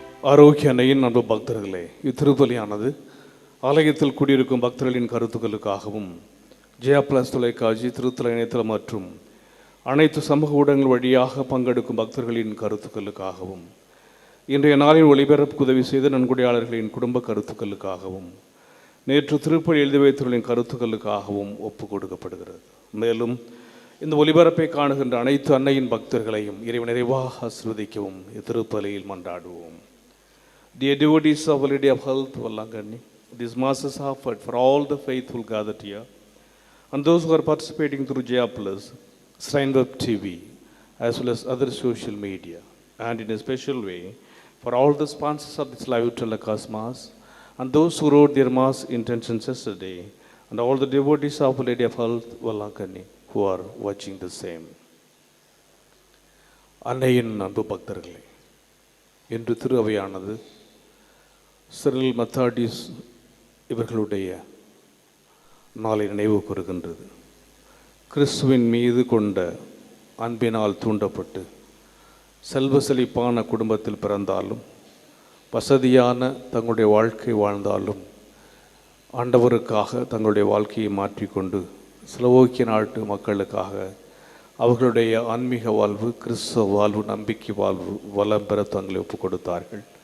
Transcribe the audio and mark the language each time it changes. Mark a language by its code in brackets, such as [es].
[ta] ஆரோக்கிய அன்னையின் அன்பு பக்தர்களே, இத்திருப்பலியானது ஆலயத்தில் கூடியிருக்கும் பக்தர்களின் கருத்துக்களுக்காகவும் ஜெயா பிளஸ் தொலைக்காட்சி, திருத்தல இணையதளம் மற்றும் அனைத்து சமூக ஊடகங்கள் வழியாக பங்கெடுக்கும் பக்தர்களின் கருத்துக்களுக்காகவும் இன்றைய நாளின் ஒளிபரப்புக்கு உதவி செய்த நன்கொடையாளர்களின் குடும்ப கருத்துக்களுக்காகவும் நேற்று திருப்பலி எழுதி வைத்தவர்களின் கருத்துக்களுக்காகவும் ஒப்பு கொடுக்கப்படுகிறது. மேலும் இந்த ஒளிபரப்பை காணுகின்ற அனைத்து அன்னையின் பக்தர்களையும் இறைவன் நிறைவாக ஆசீர்வதிக்கவும் இத்திருப்பலியில் மன்றாடுவோம். [en] Dear devotees of Our Lady of Health, Vallangani, this Mass is offered for all the faithful gathered here and those who are participating through Jaya Plus, Shrine Web TV, as well as other social media, and in a special way for all the sponsors of this live telecast Mass and those who wrote their Mass intentions yesterday, and all the devotees of Our Lady of Health, Vallangani, who are watching the same. [ta] அன்னையின் அன்பு பக்தர்களே, இன்று திரு அவையானது Cyril மெத்தாடிஸ் இவர்களுடைய நாளை நினைவு கூறுகின்றது. கிறிஸ்துவின் மீது கொண்ட அன்பினால் தூண்டப்பட்டு செல்வ செழிப்பான குடும்பத்தில் பிறந்தாலும் வசதியான தங்களுடைய வாழ்க்கை வாழ்ந்தாலும் ஆண்டவருக்காக தங்களுடைய வாழ்க்கையை மாற்றிக்கொண்டு ஸ்லோவாக்கிய நாட்டு மக்களுக்காக அவர்களுடைய ஆன்மீக வாழ்வு, கிறிஸ்தவ வாழ்வு, நம்பிக்கை வாழ்வு வளம் பெற தங்களை ஒப்புக் கொடுத்தார்கள்.